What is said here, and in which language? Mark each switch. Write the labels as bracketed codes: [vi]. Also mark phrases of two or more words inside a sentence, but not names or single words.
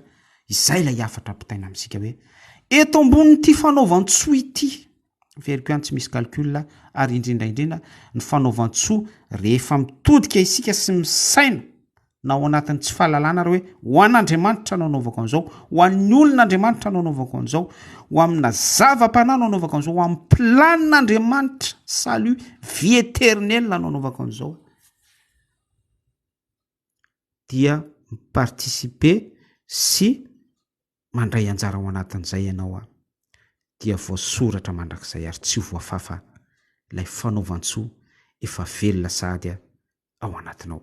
[mg] Izay ilay afatra ampitaina amintsika hoe eto ambonin'ity fanaovan-tsoa ity, veriko ihany tsy misy calcul, ary indrindra ny fanaovan-tsoa rehefa mitodika isika sy misaina na ao anatin'ny tsy fahalalana ary hoe ho an'Andriamanitra no anaovako an'izao, ho an'ny olon'Andriamanitra no anaovako an'izao, ho amina zava-panahy no anaovako an'izao, ho amin'ny planin'Andriamanitra [fr] salut vie éternelle [mg] no anaovako an'izao, dia miparticiper sy mandray anjara ao anatin'izay ianao dia voasoratra mandrakizay ary tsy voafafa ilay fanaovan-tsoa efa velona sady ao anatinao.